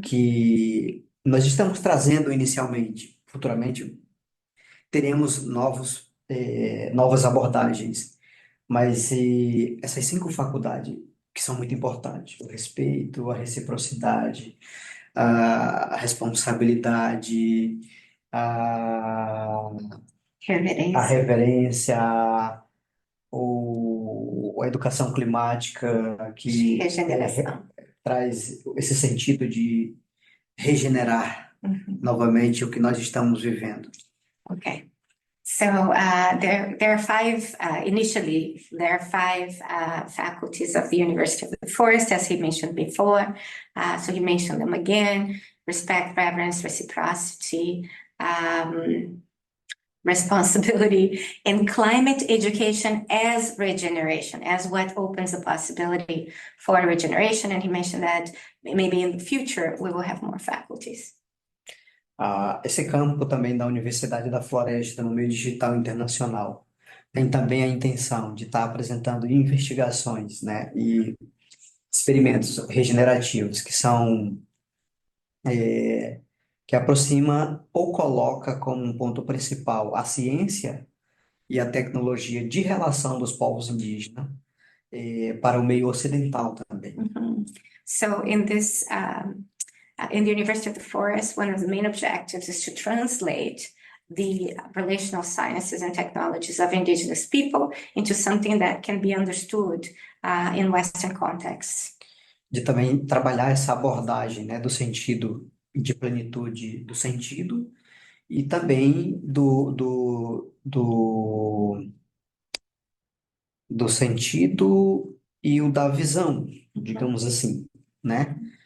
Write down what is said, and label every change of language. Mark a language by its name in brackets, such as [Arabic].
[Portuguese] que nós estamos trazendo inicialmente, futuramente teremos novas abordagens, mas essas 5 faculdades que são muito importantes, o respeito, a reciprocidade, a responsabilidade, a, a Reverência. reverência, a educação climática, que Regeneração. traz esse sentido de regenerar Mhm. novamente o que nós estamos vivendo. [English] Okay. So there are 5, initially, there are 5 faculties of the University of the Forest, as he mentioned before. So he mentioned them again: respect, reverence, reciprocity, responsibility, and climate education as regeneration, as what opens the possibility for regeneration. And he mentioned that maybe in the future we will have more faculties. [Portuguese] Esse campo também da Universidade da Floresta, no meio digital internacional, tem também a intenção de estar apresentando investigações, né, e experimentos regenerativos que aproxima ou coloca como um ponto principal a ciência e a tecnologia de relação dos povos indígenas para o meio ocidental também. Mhm. [English] So in the University of the Forest, one of the main objectives is to translate the relational sciences and technologies of indigenous people into something that can be understood in Western contexts. [Portuguese] De também trabalhar essa abordagem, né, do sentido de plenitude do sentido e também do sentido e o da visão, digamos assim, né?